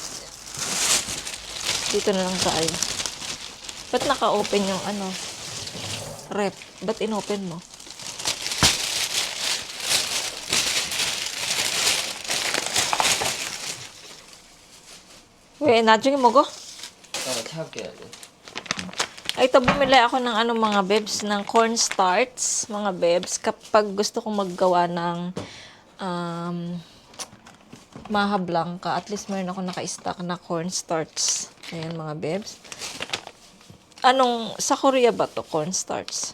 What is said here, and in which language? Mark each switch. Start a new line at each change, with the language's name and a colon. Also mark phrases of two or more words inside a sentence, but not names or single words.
Filipino: Dito na lang tayo. Ba't naka-open yung rep? Ba't in-open mo? Wait, nadyong mo ko?
Korean: 잠깐만 차갑게 해야 돼.
Filipino: Ay, ito bumili ako ng mga bebs, ng cornstarch, mga bebs, kapag gusto kong maggawa ng maha blanca,
English: at least
Filipino: meron ako naka-stock na cornstarch. Ayan, mga bebs. Sa Korea ba to cornstarch?